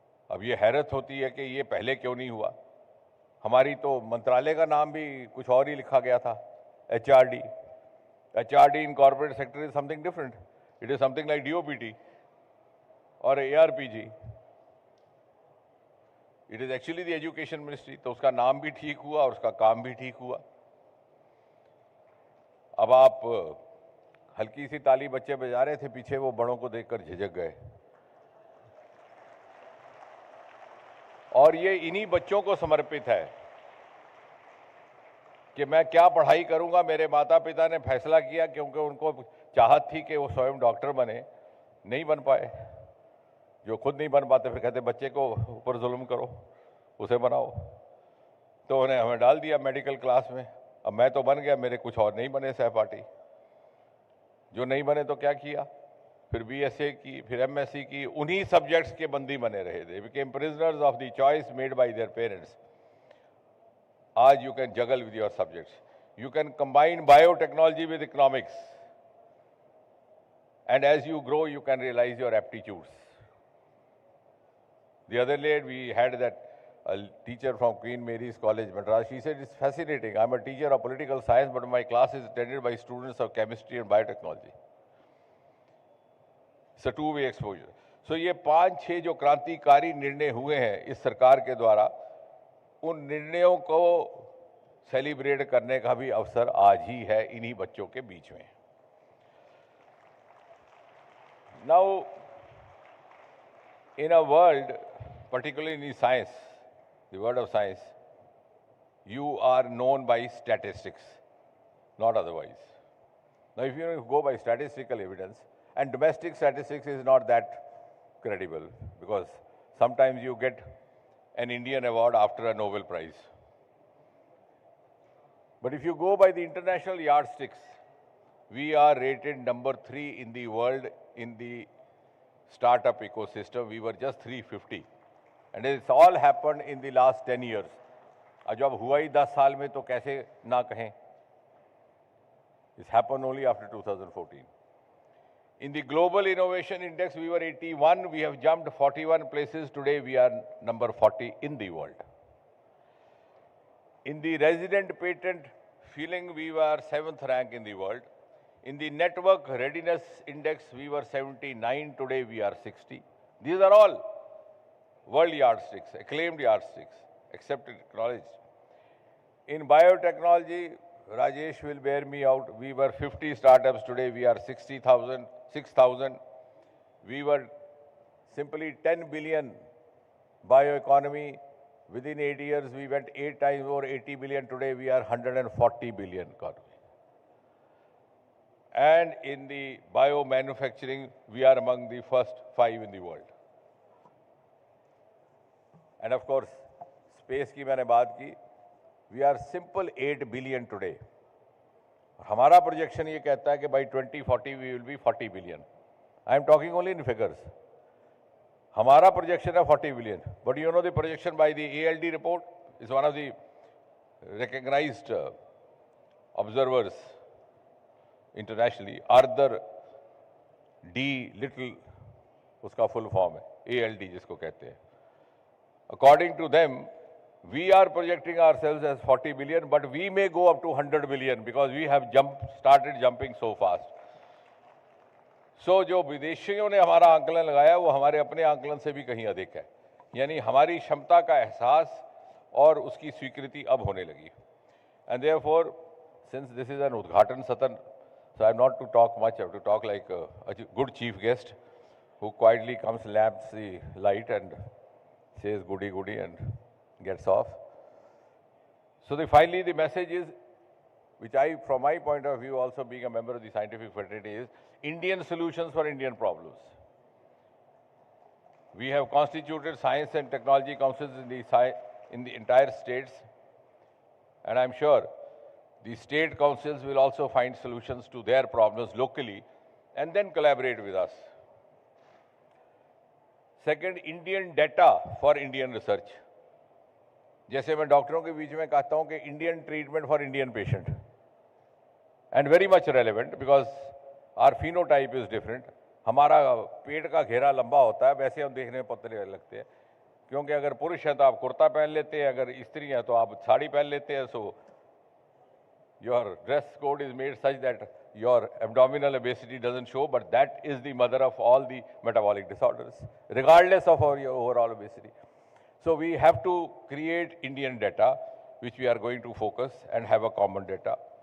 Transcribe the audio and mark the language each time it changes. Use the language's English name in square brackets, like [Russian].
[Hindi] अब ये हैरत होती है कि ये पहले क्यों नहीं हुआ. हमारी तो मंत्रालय का नाम भी कुछ और ही लिखा गया था, HRD. [English] HRD in corporate sector is something different. It is something like DOPT or ARPG. It is actually the education ministry. [Hindi] तो उसका नाम भी ठीक हुआ और उसका काम भी ठीक हुआ. अब आप हल्की सी ताली बच्चे बजा रहे थे पीछे, वो बड़ों को देखकर झिझक गए. और ये इन्हीं बच्चों को समर्पित है कि मैं क्या पढ़ाई करूंगा. मेरे माता पिता ने फैसला किया क्योंकि उनको चाहत थी कि वो स्वयं डॉक्टर बने, नहीं बन पाए. जो खुद नहीं बन पाते फिर कहते बच्चे को ऊपर जुल्म करो, उसे बनाओ. तो उन्हें हमें डाल दिया मेडिकल क्लास में. अब मैं तो बन गया, मेरे कुछ और नहीं बने सहपाठी. जो नहीं बने तो क्या किया, फिर BSA की, फिर MSc की. उन्हीं सब्जेक्ट्स के बंदी बने रहे. [English] They became prisoners of the choice made by their parents. आज you can juggle with your subjects. You can combine biotechnology with economics, and as you grow you can realise your aptitudes. The other day we had that a teacher from Queen Mary's College, Madras. She said it's fascinating. I'm a teacher of political science, but my class is attended by students of chemistry and biotechnology. It's a two-way exposure. [Hindi] So ये 5-6 जो क्रांतिकारी निर्णय हुए हैं इस सरकार के द्वारा, उन निर्णयों को सेलिब्रेट करने का भी अवसर आज ही है इन्हीं बच्चों के बीच में. [English] Now, in a world, particularly in the science, the world of science, you are known by statistics, not otherwise. Now, if you go by statistical evidence, and domestic statistics is not that credible, because sometimes you get an Indian award after a Nobel Prize. But if you go by the international yardsticks, we are rated number 3 in the world in the startup ecosystem. We were just 350. And it's all happened in the last 10 years. [Hindi] जब हुआ ही 10 साल में तो कैसे ना कहें. [English] It's happened only after 2014. In the Global Innovation Index, we were 81. We have jumped 41 places. Today, we are number 40 in the world. In the resident patent filing, we were 7th rank in the world. In the Network Readiness Index, we were 79. Today, we are 60. These are all world yardsticks, acclaimed yardsticks, accepted, acknowledged. In biotechnology, Rajesh will bear me out. We were 50 startups. Today, we are 6,000. We were simply 10 billion bioeconomy. Within 8 years, we went 8 times over 80 billion. Today, we are 140 billion economy. And in the biomanufacturing, we are among the first 5 in the world. And of course, [Hindi] space की मैंने बात की. [English] We are simple 8 billion today. [Hindi] हमारा projection ये कहता है कि [English] by 2040 we will be 40 billion. I am talking only in figures. [Hindi] हमारा projection है 40 billion. [English] But you know the projection by the ALD report is one of the recognized observers internationally. Arthur D. [Hindi] Little, उसका full form है, ALD जिसको कहते हैं. [English] According to them, we are projecting ourselves as 40 billion, but we may go up to 100 billion because we have started jumping so fast. [Hindi] So, जो विदेशियों ने हमारा आंकलन लगाया वो हमारे अपने आंकलन से भी कहीं अधिक है. यानी हमारी क्षमता का एहसास और उसकी स्वीकृति अब होने लगी. [English] And therefore, since this is an Udghatan Satan, so I am not to talk much, I have to talk like a good chief guest who quietly comes, lamps the light and says goody goody and gets off. So finally the message is, which from my point of view, also being a member of the scientific fraternity, is Indian solutions for Indian problems. We have constituted science and technology councils in the entire states, and I'm sure the state councils will also find solutions to their problems locally and then collaborate with us. Second, Indian data for Indian research. [Hindi] जैसे मैं डॉक्टरों के बीच में कहता हूं कि [English] Indian treatment for Indian patient, and very much relevant because our phenotype is different. [Hindi] हमारा पेट का घेरा लंबा होता है, वैसे हम देखने में पतले लगते हैं, क्योंकि अगर पुरुष हैं तो आप कुर्ता पहन लेते हैं, अगर स्त्री हैं तो आप साड़ी पहन लेते हैं. [English] So your dress code is made such that your abdominal obesity doesn't show, but that is the mother of all the metabolic disorders, regardless of your overall obesity. So we have to create Indian data, which we are going to focus and have a common data.